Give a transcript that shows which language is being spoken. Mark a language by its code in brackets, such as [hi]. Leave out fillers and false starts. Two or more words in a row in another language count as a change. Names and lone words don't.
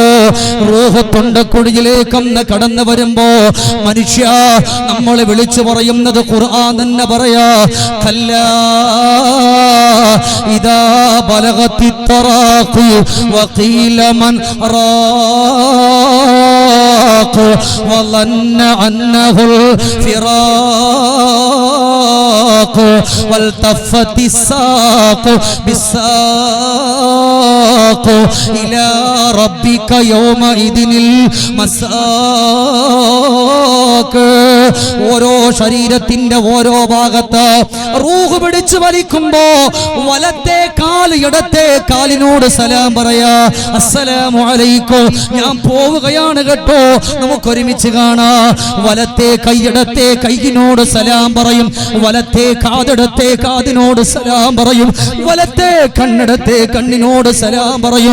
[ml] റൂഹ് തൊണ്ടക്കുഴിയിലേക്കൊന്ന് കടന്നു വരുമ്പോ മനുഷ്യ നമ്മളെ വിളിച്ചു പറയുന്നത് ഖുർആൻ തന്നെ പറയാ, [ar] كلا إذا بلغت التراقي وقيل من راق وظن أنه الفراق والتفت الساق بالساق إلى ربك يومئذ المساق. [ml] ഓരോ ശരീരത്തിന്റെ ഓരോ ഭാഗത്ത് റൂഹ് പിടിച്ചു വലിക്കുമ്പോ വലത്തെ കാൽ ഇടത്തെ കാലിനോട് സലാം പറയാ, [ar] السلام عليكم, [ml] ഞാൻ പോവുകയാണ് കേട്ടോ, നമുക്കൊരുമിച്ച് കാണാം. വലത്തെ കൈയിടത്തെ കൈയിനോട് സലാം പറയും, വലത്തെ കാതിടത്തെ കാതിനോട് സലാം പറയും, വലത്തെ കണ്ണിടത്തെ കണ്ണിനോട് സലാം പറയും.